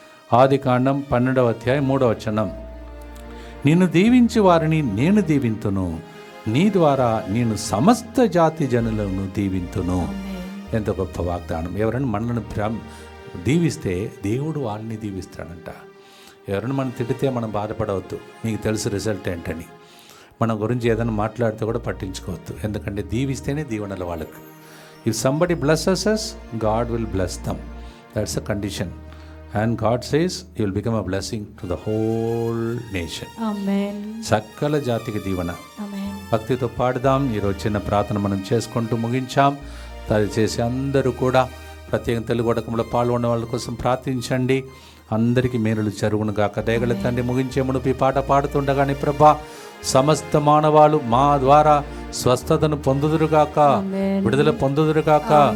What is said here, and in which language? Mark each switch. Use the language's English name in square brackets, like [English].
[Telugu] ఆదికాండం 12వ అధ్యాయం 3వ వచనం, నిన్ను దీవించి వారిని నేను దీవింతును, నీ ద్వారా నేను సమస్త జాతి జనులను దీవింతును. ఎంత గొప్ప వాగ్దానం. ఎవరైనా మనల్ని దీవిస్తే దేవుడు వాళ్ళని దీవిస్తాడంట. ఎవరైనా మనం తిడితే మనం బాధపడవద్దు. మీకు తెలుసు రిజల్ట్ ఏంటని. మన గురించి ఏదైనా మాట్లాడితే కూడా పట్టించుకోవద్దు, ఎందుకంటే దీవిస్తేనే దీవెనలు వాళ్ళకు. [English] If somebody blesses us, God will bless them. That's a condition. And God says you will become a blessing to the whole nation. [Telugu] ఆమేన్. సకల జాతికి దీవెన. ఆమేన్. భక్తితో పాడుదాం. ఈరోజు చిన్న ప్రార్థన మనం చేసుకుంటూ ముగించాం. దయచేసి అందరూ కూడా ప్రత్యేక తెలుగు వడకంలో పాల్గొన్న వాళ్ళ కోసం ప్రార్థించండి. అందరికీ మేలులు జరుగును గాక. దయగల తండ్రి, ముగించే మునుపు ఈ పాట పాడుతుండగానే ప్రభా సమస్త మానవాళు మా ద్వారా స్వస్థతను పొందుదురుగాక, విడుదల పొందుదురుగాక.